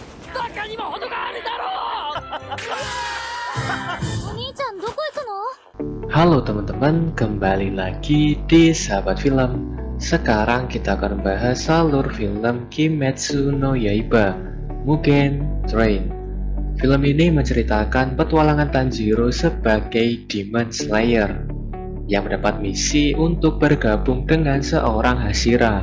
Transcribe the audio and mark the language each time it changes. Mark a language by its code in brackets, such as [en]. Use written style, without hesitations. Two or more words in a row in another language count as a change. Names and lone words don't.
[ja] バカにも程があるだろう。お兄ちゃんどこ行くの？ [id] Halo teman-teman, kembali lagi di Sahabat Film. Sekarang kita akan membahas alur film Kimetsu no Yaiba, Mugen Train. Film ini menceritakan petualangan Tanjiro sebagai Demon Slayer yang mendapat misi untuk bergabung dengan seorang Hashira.